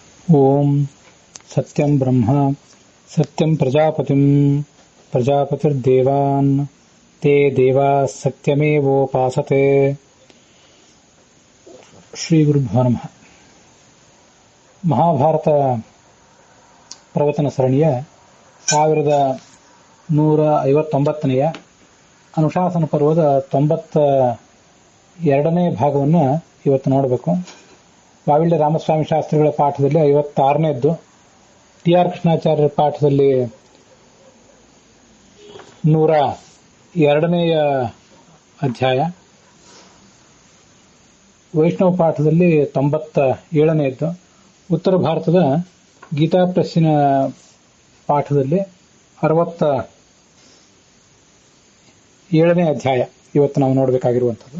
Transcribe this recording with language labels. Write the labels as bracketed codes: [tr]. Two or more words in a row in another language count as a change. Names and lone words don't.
[sa] ಓಂ ಸತ್ಯಂ ಬ್ರಹ್ಮ ಸತ್ಯಂ ಪ್ರಜಾಪತಿಂ ಪ್ರಜಾಪತಿರ್ದೇವಾನ್ ತೇ ದೇವಾ ಸತ್ಯಮೇವೋಪಾಸತೆ. ಶ್ರೀ ಗುರುಭ್ಯೋ ನಮಃ. [kn] ಮಹಾಭಾರತ ಪ್ರವಚನ ಸರಣಿಯ 1159ನೆಯ ಅನುಶಾಸನ ಪರ್ವದ 92ನೇ ಭಾಗವನ್ನು ಇವತ್ತು ನೋಡಬೇಕು. ವಾವಿಲ್ಯ ರಾಮಸ್ವಾಮಿ ಶಾಸ್ತ್ರಿಗಳ ಪಾಠದಲ್ಲಿ 56ನೇದ್ದು, ಟಿ ಆರ್ ಕೃಷ್ಣಾಚಾರ್ಯರ ಪಾಠದಲ್ಲಿ 102ನೇಯ ಅಧ್ಯಾಯ, ವೈಷ್ಣವ ಪಾಠದಲ್ಲಿ 97ನೇದ್ದು, ಉತ್ತರ ಭಾರತದ ಗೀತಾ ಪ್ರೆಸ್ಸಿನ ಪಾಠದಲ್ಲಿ 67ನೇ ಅಧ್ಯಾಯ ಇವತ್ತು ನಾವು ನೋಡಬೇಕಾಗಿರುವಂಥದ್ದು.